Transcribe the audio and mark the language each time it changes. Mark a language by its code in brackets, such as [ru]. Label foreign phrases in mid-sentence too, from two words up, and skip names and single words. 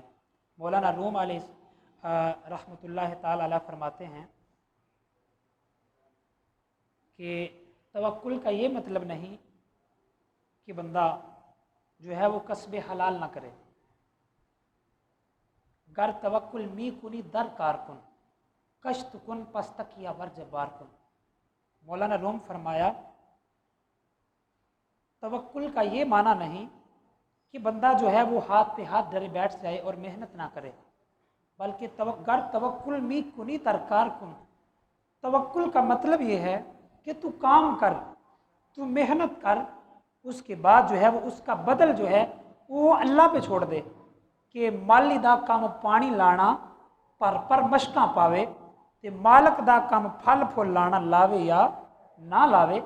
[ur] مولانا روم علیہ رحمۃ اللہ تعالی علیہ فرماتے ہیں کہ توکل کا یہ مطلب نہیں کہ بندہ جو ہے وہ کسب حلال نہ کرے، [fa] گر توکل می کنی در کار کن، کشت کن پستک یا ور جبار کن۔ [ur] مولانا روم فرمایا توکل کا یہ معنی نہیں کہ بندہ جو ہے وہ ہاتھ پہ ہاتھ دھرے بیٹھ جائے اور محنت نہ کرے، بلکہ [fa] گر توکل می کنی در کار کن، [ur] توکل کا مطلب یہ ہے کہ تو کام کر، تو محنت کر، اس کے بعد جو ہے وہ اس کا بدل جو ہے وہ اللہ پہ چھوڑ دے کہ [pa] مالی دا کام پانی لانا پر مشکاں پاوے تے مالک دا کام پھل پھول لانا لاوے یا نہ لاوے۔